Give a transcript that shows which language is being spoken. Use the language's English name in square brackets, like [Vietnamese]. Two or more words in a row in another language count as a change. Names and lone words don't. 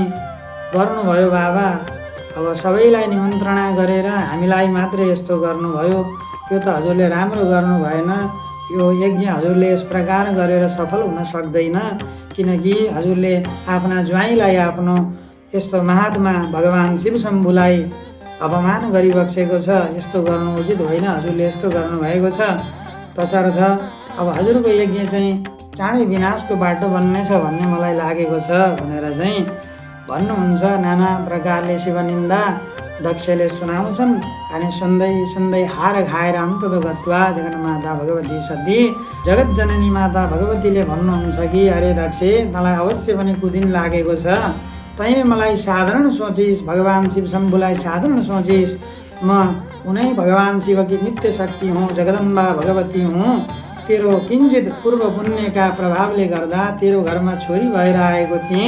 [Nepali] गर्नुभयो बाबा, अब सबैलाई निमन्त्रणा गरेर हामीलाई मात्रै यस्तो गर्नुभयो, यो त हजुरले राम्रो गर्नु भएन, यो यज्ञ हजुरले यस प्रकार गरेर सफल हुन सक्दैन, किनकि हजुरले आफ्ना ज्वाइँलाई आफ्नो यस्तो महात्मा भगवान शिव शम्भुलाई अपमान गरिबक्सेको छ, यस्तो गर्नु उचित होइन, हजुरले यस्तो गर्नुभएको छ। तसर्थ अब हजुरको यज्ञ चाहिँ चाँडै विनाशको बाटो बन्नेछ भन्ने मलाई लागेको छ भनेर चाहिँ भन्नुहुन्छ। नाना प्रकारले शिवनिन्दा दक्षले सुनाउँछन्। अनि सुन्दै सुन्दै हार खाएर [Sanskrit] अन्तत गत्वा [Nepali] जगन्माता भगवती सती जगत जननी माता भगवतीले भन्नुहुन्छ कि अरे दक्ष, मलाई अवश्य पनि कुदिन लागेको छ, तैँले मलाई साधारण सोचिस्, भगवान शिव शम्भुलाई साधारण सोचिस्, म उनै भगवान शिव की नित्य शक्ति हुँ, जगदम्बा भगवती हुँ, तेरो किञ्चित पूर्व पुण्यका प्रभावले गर्दा तेरो घरमा छोरी भएर आएको थिएँ।